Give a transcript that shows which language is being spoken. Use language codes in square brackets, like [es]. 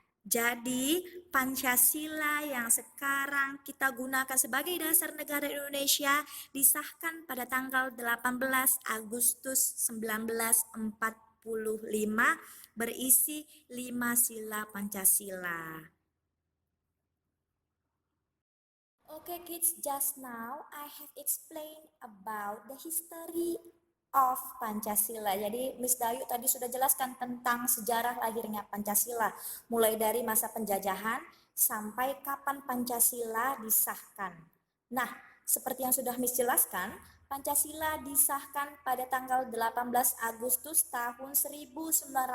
[id] Jadi, Pancasila yang sekarang kita gunakan sebagai dasar negara Indonesia disahkan pada tanggal 18 Agustus 1945 berisi 5 sila Pancasila. [en] Okay kids, just now I have explained about the history of Pancasila. [id] Jadi Miss Dayu tadi sudah jelaskan tentang sejarah lahirnya Pancasila, mulai dari masa penjajahan sampai kapan Pancasila disahkan. Nah, seperti yang sudah Miss jelaskan, Pancasila disahkan pada tanggal 18 Agustus tahun 1945.